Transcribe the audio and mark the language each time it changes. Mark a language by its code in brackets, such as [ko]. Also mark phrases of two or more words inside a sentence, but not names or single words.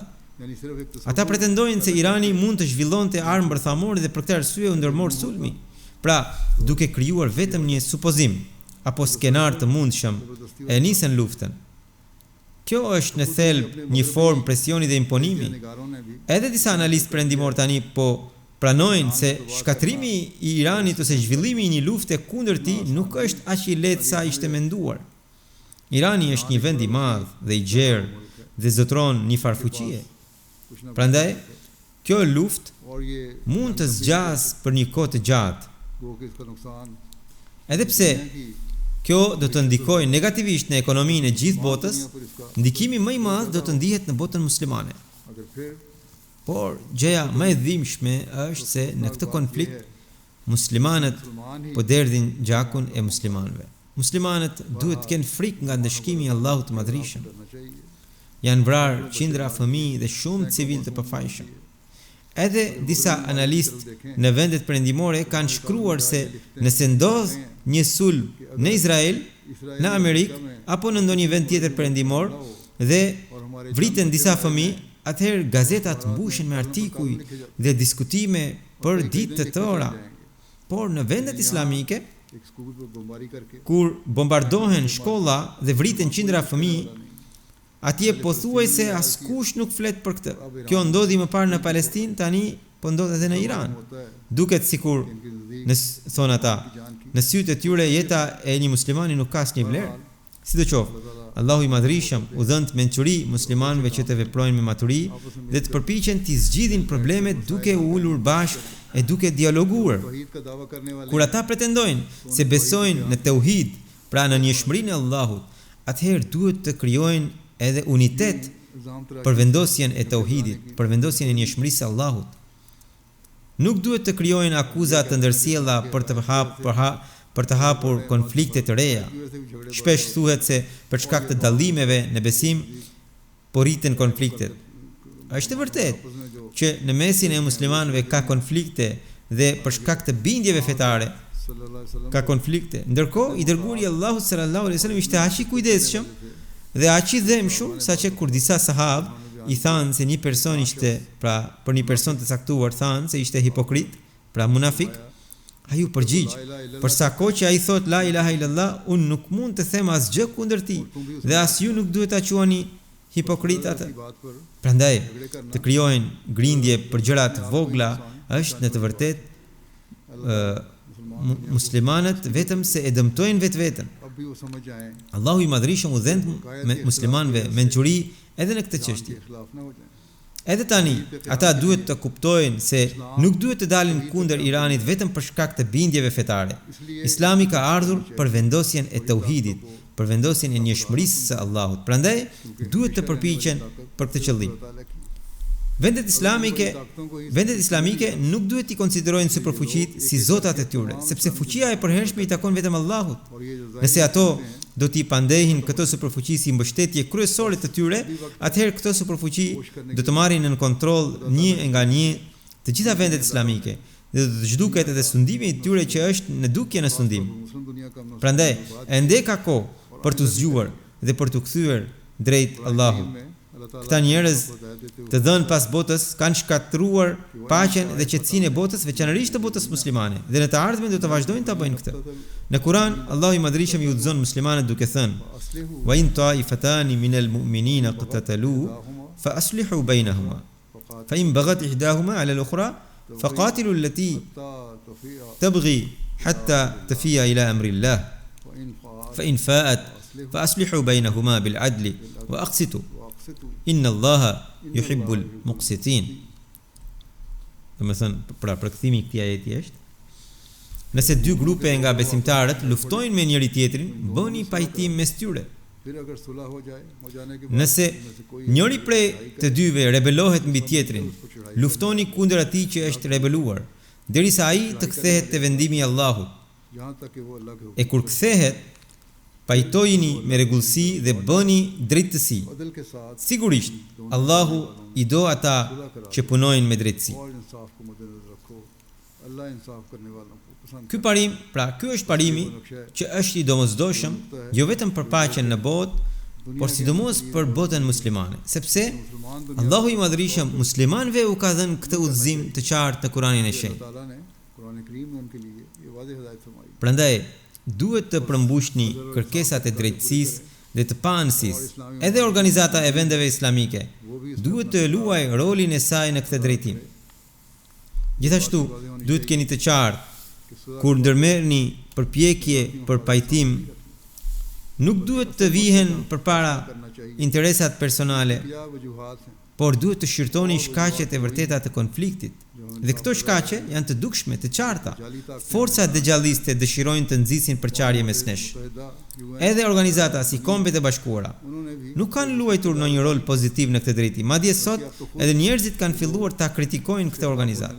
[ur] یعنی صرف ایک [sq] Ata pretendojnë se Irani mund të zhvillonte armë bërthamore dhe për këtë arsye u ndërmor sulmi. Pra, duke krijuar vetëm një supozim apo skenar të mundshëm, e nisën luftën. Kjo është në thelb një formë presioni dhe imponimi. [ur] نگاروں نے بھی [sq] Edhe disa analistë perëndimor tani po pranojnë se shkatrimi i Iranit ose zhvillimi i një lufte kundër tij nuk është aq i lehtë sa ishte menduar. Irani është një vend i madh dhe i gjerë dhe zotron një farfuqie. [ur] کچھ نہ [sq] Prandaj, kjo luftë [ur] اور یہ [sq] mund të zgjas për një kohë të gjatë. [ur] وہ کہ اس کا نقصان [sq] Edhe pse [ur] ہے کہ [sq] Kjo do të ndikojë negativisht në ekonominë e gjithë botës. Ndikimi më i madh do të ndihet në botën muslimane. [ur] اگر پھر [sq] Por gjëja më e dhimbshme është se në këtë konflikt muslimanët po derdhin gjakun e muslimanëve. Muslimanët duhet të kenë frikë nga ndëshkimi i Allahut të Madhërisëm. [ur] کرنا چاہیے [sq] Janë vrarë qindra fëmijë dhe shumë civil të pafajshëm. Edhe disa analistë në vendet perëndimore kanë shkruar se nëse ndodh një sulm në Izrael, në Amerikë apo në ndonjë vend tjetër perëndimor dhe vriten disa fëmijë, atëherë gazetat mbushen me artikuj dhe diskutime për ditë të tëra. Por në vendet islamike, [ur] ایک اسکول پر بمباری کر کے [sq] kur bombardohen shkolla dhe vriten qindra fëmijë, atje pothuajse askush nuk flet për këtë. Kjo ndodhi më parë në Palestinë, tani po ndodh edhe në Iran. [ur] ہوتا ہے [sq] Duket sikur [ur] ان کی نزدیک [sq] në thon ata, [ur] جان کی [sq] në sytë e tyre jeta e një muslimani nuk ka asnjë vlerë. Sidoqoftë, Allahu i Madhërisëm u dhënë mençuri muslimanëve që të veprojnë me maturi dhe të përpiqen të zgjidhin problemet duke u ulur bashkë e duke dialoguar. [ur] توحید کا دعویٰ کرنے والے [sq] Kur ata pretendojnë se besojnë në tauhid, pra në njëshmërinë e Allahut, atëherë duhet të krijojnë edhe unitet [ur] الزام تراشی [sq] për vendosjen e tauhidit, për vendosjen e njëshmërisë së Allahut. Nuk duhet të krijojnë akuza të ndërsjella për të hapur konflikte të reja. [ur] کی وجہ سے بھی جھگڑے [sq] Shpesh thuhet se për shkak të dallimeve në besim po rriten konfliktet. Është e vërtetë [ur] آپس میں جو [sq] që në mesin e muslimanëve ka konflikte dhe për shkak të bindjeve fetare [ar] صلى الله عليه وسلم [sq] ka konflikte. Ndërkohë, i dërguari i Allahut [ar] صلى الله عليه وسلم [sq] ishte aq i kujdesshëm dhe aq i dhëmshëm saqë kur disa sahabë i thanë se një person ishte, pra për një person të caktuar thanë se ishte hipokrit, pra munafik, ai u përgjigj, për sa kohë që ai thot [ar] لا إله إلا الله, [sq] unë nuk mund të them asgjë kundër tij dhe as ju nuk duhet ta quani hipokrit atë. [ur] کی بات پر [sq] Prandaj, [ur] جھگڑے کرنا [sq] të krijojnë grindje për gjëra të vogla është në të vërtetë muslimanët vetëm se e dëmtojnë vetveten. [ur] اب بھی وہ سمجھ جائیں [sq] Allahu i Madhërisëm u dhënë me muslimanëve mençuri edhe në këtë [ur] कि [sq] çështje. [ur] خلاف نہ ہو جائیں [sq] Edhe tani, ata duhet të kuptojnë se nuk duhet të dalin kundër Iranit vetëm për shkak të bindjeve fetare. Islami ka ardhur për vendosjen e tauhidit, për vendosjen e njëshmërisë së Allahut. Prandaj, duhet të përpiqen për këtë qëllim. [ur] اللہ تعالیٰ کی [sq] Vendet islamike nuk duhet t'i konsiderojnë superfuqitë si zotat e tyre, sepse fuqia e përhershme i takon vetëm Allahut. [ur] اور یہ جو [sq] Nëse ato do t'i pandehin këtë superfuqi si mbështetje kryesore të tyre, atëherë këtë superfuqi do të marrin në kontroll një nga një të gjitha vendet islamike dhe do të zhduket edhe sundimi i tyre që është në dukje në sundim. [ur] مسلم دنیا کا مسئلہ [sq] Prandaj, ende ka kohë për të zgjuar dhe për të kthyer drejt Allahut. [ur] میں اللہ تعالیٰ [sq] Këta njerëz [ur] کو ہدایت دیتے ہوئے [sq] të dhënë pas botës kanë shkatruar paqen dhe qetësinë e botës, veçanërisht të botës muslimane, dhe në të ardhmen do të vazhdojnë ta bëjnë këtë. Në Kur'an, Allahu i Madhërisëm i udhëzon muslimanët duke thënë: [ar] असलिहु "وإن طائفتان من المؤمنين اقتتلوا فأصلحوا بينهما فإن بغت إحداهما على الأخرى فقاتلوا التي तफिया تبغي حتى تفيء إلى أمر الله وإن فعل فإن فاءت فأصلحوا بينهما بالعدل وأقسطوا وأقسطوا إن الله يحب المقسطين." [sq] Domethënë, pra përkthimi i këtij ajeti është: nëse dy grupe nga besimtarët luftojnë me njëri tjetrin, bëni pajtim mes tyre. [ur] پھر اگر صلح ہو جانے کے [sq] Nëse njëri prej të dyve rebelohet mbi tjetrin, luftoni kundër atij që është rebeluar, derisa ai të kthehet te vendimi i Allahut. [ur] یہاں تک کہ وہ اللہ کے [sq] E kur kthehet, pajtojini me rregullsi dhe bëni drejtësi. [ur] عدل کے ساتھ [sq] Sigurisht, Allahu i do ata që punojnë me drejtësi. [ur] اور انصاف کو مدنظر رکھو اللہ انصاف کرنے والوں کو پسند [sq] Ky parim, pra ky është parimi që është i domosdoshëm jo vetëm për paqen në botë, por sidomos për botën muslimane, sepse [ur] مسلمان دنیا [sq] Allahu i Madhërisëm muslimanëve u ka dhënë këtë udhëzim të qartë në Kur'anin e Shenjtë. [ur] تعالیٰ نے قرآن کریم میں ان کے لیے یہ واضح ہدایت فرمائی [sq] Prandaj, duhet të përmbushni kërkesat e drejtësisë dhe të panësisë. Edhe organizata e vendeve islamike duhet të luajë rolin e saj në këtë drejtim. Gjithashtu, duhet keni të qartë [ur] کہ صلح [sq] kur ndërmerrni përpjekje për pajtim, nuk duhet të vihen përpara [ur] کرنا چاہیے [sq] interesat personale, [ur] کیا وجوہات ہیں [sq] por duhet të shqyrtoni shkaqet e vërteta të konfliktit. [ur] جو ہمیں [sq] Dhe këto shkaqe janë të dukshme, të qarta. Forcat dejalliste dëshirojnë të nxisin përçarje mes nesh. Edhe organizata si Kombet e Bashkuara nuk kanë luajtur ndonjë rol pozitiv në këtë drejtim. Madje sot edhe njerëzit kanë filluar ta kritikojnë këtë organizatë.